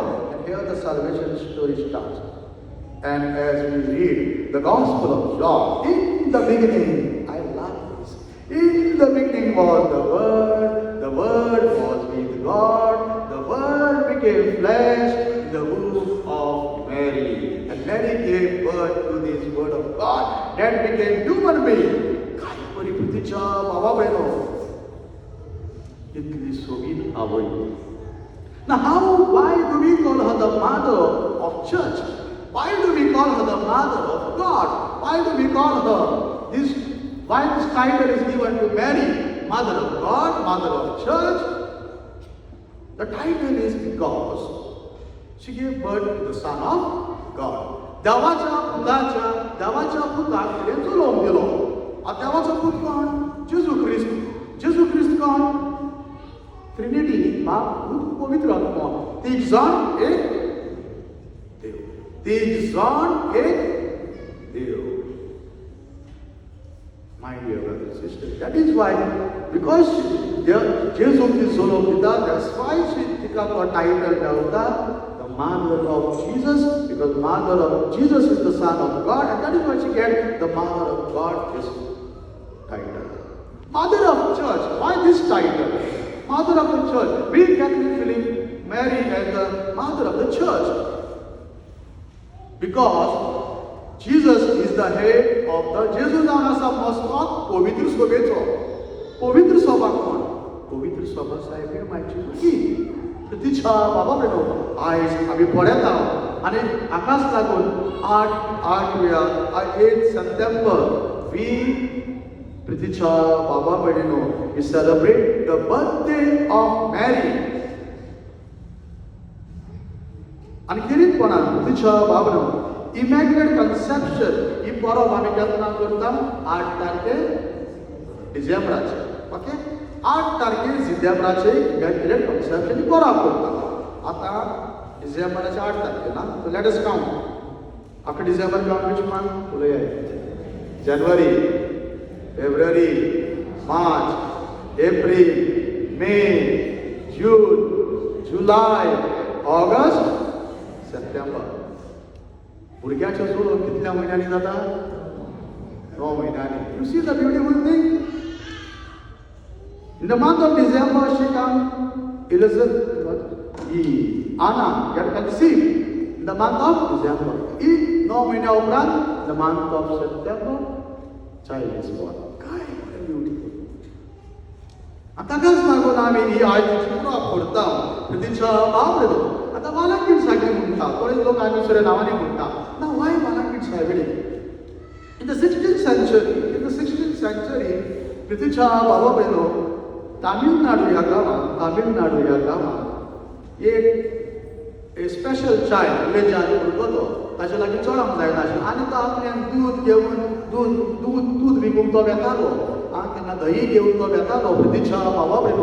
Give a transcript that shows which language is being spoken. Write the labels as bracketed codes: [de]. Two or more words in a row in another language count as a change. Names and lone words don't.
[en] And here the salvation story starts. And as we read the Gospel of John, in the beginning, I love this. In the beginning was the Word was with God, the Word became flesh in the womb of Mary. And Mary gave birth to this Word of God that became human being. [kok] काय बरी प्रितीच्या बाबा बहिणो, इतली सोबीत आवय. [en] Now why do we call her the mother of church? Why do we call her the mother of God? Why do we call her this? Why this title is given to Mary, mother of God, mother of church? The title is because she gave birth to the Son of God. [kok] देवाच्या पुताक तिणें चलोवंक दिलो. आतां देवाचो पूत कोण? जेजू ख्रिस्त. जेजू ख्रिस्त कोण? ट्रिनिटी, बाप, पूत, पवित्र आत्मा. तीग जाण एक देव. तीग जाण एक देव. [en] My dear brothers and sisters, that is why, because Jesus is Zolomita, that's why she got a title Dauda, the mother of Jesus, because mother of Jesus is the Son of God, and that is why she gets the mother of God this title. Mother of church, why this title? Mother of the church. We Catholic believe Mary as the mother of the church, because Jesus is the head of the Jesus [kok] जावन आसा मस्तक पवित्र सभेचो. पवित्र सभा कोण? पवित्र सभा साहेबीण मायची भुरगीं. प्रितीच्या बाबा भयणो, आयज आमी पळयता आनी हाकाच लागून 8 September we प्रितीच्या बाबा भयणीनो [en] we celebrate the birthday of Mary. [kok] आनी कितेंपणान प्रितीच्या बाबा Immaculate Conception ही परब आमी केन्ना करता 8 तारखे डिसेंबराचे. ओके 8 तारखे डिसेंबराचे Immaculate Conception ही परब करता. आतां डिसेंबराचे 8 तारखे ना. [en] So let us count. After December count which month? January. [kok] फेब्रुवारी, मार्च, एप्रिल, मे, जून, जुलय, ऑगस्ट, सप्टेंबर. भुरग्याचें सोडून कितल्या म्हयन्यांनी जाता? 9 म्हयन्यांनी. [en] You see the beautiful thing? In the month of December, she comes, Elizabeth, Anna get conceived in the month of December. [kok] In 9 महिन्या उपरांत, [en] the month of September, child is born. [kok] काय beautiful. आता काच लागून आम्ही ही आयची पुरा करता. तिच्या बाबडो. आता वालांकीण सागे म्हणटा. बरेच लोक आनी दुसऱ्या नावाने म्हणटा. [en] Now why वालांकीण सागे? In the 16th century, [kok] तिच्या बाबा बहिणो तामिळनाडू या गावात एक [en] special child [kok] विलेजान भुरगो ताचे लागीं चोडोंक जायनाशिल्लें आनी तो आपल्यान दूध घेवन दूध विकूंक तो वेतालो. केन्ना दही घेवन तो वेतालो तिच्या बाबा बहिणो.